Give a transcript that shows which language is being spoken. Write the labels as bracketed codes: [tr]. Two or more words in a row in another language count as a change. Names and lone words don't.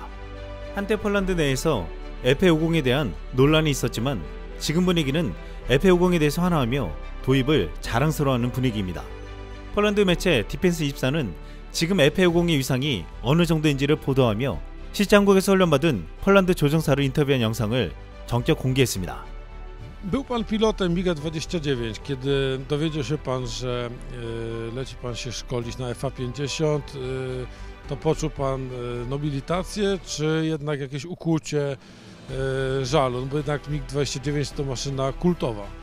[ko] 한때 폴란드 내에서 FA-50에 대한 논란이 있었지만 지금 분위기는 FA-50에 대해서 환호하며 도입을 자랑스러워하는 분위기입니다. 폴란드 매체 디펜스24는 지금 FA-50의 위상이 어느 정도인지를 보도하며 실제 한국에서 훈련받은 폴란드 조종사를 인터뷰한 영상을 전격 공개했습니다. [pl] Był pan pilotem MiG-29, kiedy dowiedział się pan, że leci pan się szkolić na FA-50, to poczuł pan nobilitację, czy jednak jakieś ukłucie żalu? No bo jednak MiG-29 to maszyna kultowa.